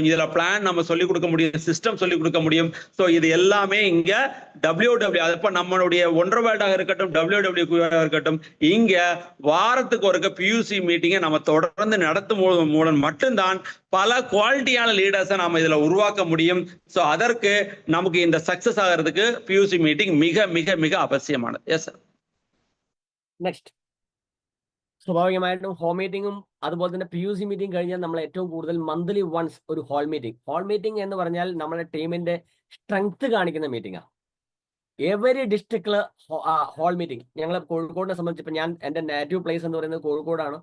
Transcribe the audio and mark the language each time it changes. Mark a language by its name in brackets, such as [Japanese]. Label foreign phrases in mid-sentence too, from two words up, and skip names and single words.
[Tamil] இதுல பிளான் நம்ம சொல்லிக் கொடுக்க முடியும், சிஸ்டம் சொல்லிக் கொடுக்க முடியும். சோ இது எல்லாமே இங்க WW, அப்ப நம்மளுடைய ஒன்றரை வேர்டாக இருக்கட்டும், WW இருக்கட்டும், இங்க வாரத்துக்கு ஒருக்க PUC மீட்டிங்கை நம்ம தொடர்ந்து நடத்தும் மூலம் மட்டும்தான் பல [English] qualityான leaders [Tamil] நாம இதுல உருவாக்க முடியும். சோ அதற்கு நமக்கு இந்த சக்சஸ் ஆகிறதுக்கு PUC மீட்டிங் மிக மிக மிக அவசியமானது. [English] yes sir. [Malayalam] നെക്സ്റ്റ്, സ്വാഭാവികമായിട്ടും ഹോം മീറ്റിംഗും അതുപോലെ തന്നെ PUC മീറ്റിംഗ് കഴിഞ്ഞാൽ നമ്മൾ ഏറ്റവും കൂടുതൽ [English] monthly once [Malayalam] ഒരു [English] hall meeting [Malayalam] എന്ന് പറഞ്ഞാൽ നമ്മുടെ ടീമിന്റെ സ്ട്രെങ്ത് കാണിക്കുന്ന മീറ്റിംഗാണ്. [English] every districtil hall meeting. [Malayalam] ഞങ്ങൾ കോഴിക്കോടിനെ സംബന്ധിച്ച് ഞാൻ എൻ്റെ [English] native place [Malayalam] എന്ന് പറയുന്നത് കോഴിക്കോടാണ്.